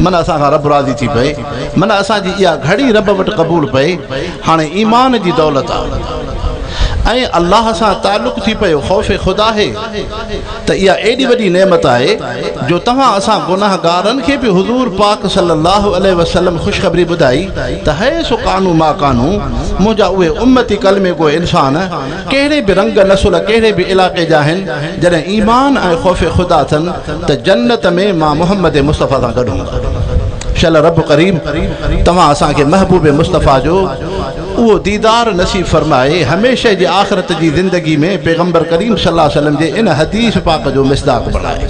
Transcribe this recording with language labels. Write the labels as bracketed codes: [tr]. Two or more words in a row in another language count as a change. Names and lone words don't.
[sd] मन असांखां रब राज़ी थी पए, मन असांजी इहा घड़ी रब वटि क़बूल पए। हाणे ईमान जी दौलत आहे। ऐं अल्लाह सां ताल्लुक़ थी पियो ख़ौफ़ ख़ुदा है त इहा एॾी वॾी नेमत आहे जो तव्हां असां गुनाहगारनि खे बि हुज़ूर पाक [ar] صلى الله عليه وسلم [sd] ख़ुशख़बरी ॿुधाई त है सो [ar] كانوا ما كانوا [sd] मुंहिंजा उहे उम्मती कलमे गो इंसान कहिड़े बि रंग नसुल कहिड़े बि इलाइक़े जा आहिनि जॾहिं ईमान ऐं ख़ौफ़ ख़ुदा अथनि त जन्नत में मां मुहम्मद मुस्तफ़ा सां गॾु हूंदुमि। शल रब करीम तव्हां असांखे महबूब मुस्तफ़ा जो उहो दीदार नसीब फरमाए हमेशह जी आख़िरत जी ज़िंदगी में पैगम्बर करीम [ar] صلى الله عليه وسلم [sd] जे इन हदीस पाक जो मिसदाक़ बणाए।